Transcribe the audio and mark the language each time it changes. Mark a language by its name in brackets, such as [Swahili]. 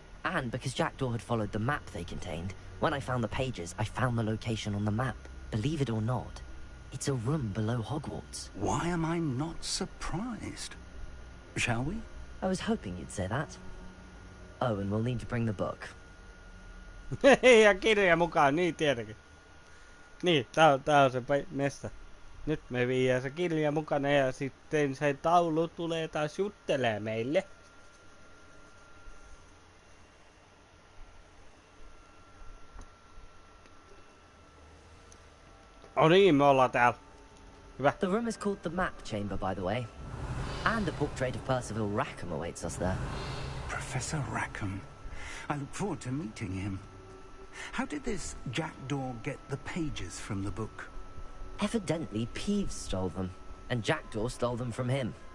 [English] And because Jackdaw had followed the map they contained, when I found the pages, I found the location on the map. Believe it or not, it's a room below Hogwarts. Why am I not surprised? Shall we? I was hoping you'd say that. Oh, and we'll need to bring the book. [Finnish] Ja kirja mukaan, niin tietenkin. Niin, tää on se mesta. Nyt me viedään se kirja mukana ja sitten se taulu tulee taas juttelee meille. Oh niin, me ollaan täällä. Hyvä. [English] The room is called the Map Chamber, by the way. And a portrait of Percival Rackham awaits us there. Professor Rackham. I look forward to meeting him. How did this Jackdaw get the pages from the book? Evidently, Peeves stole them, and Jackdaw stole them from him.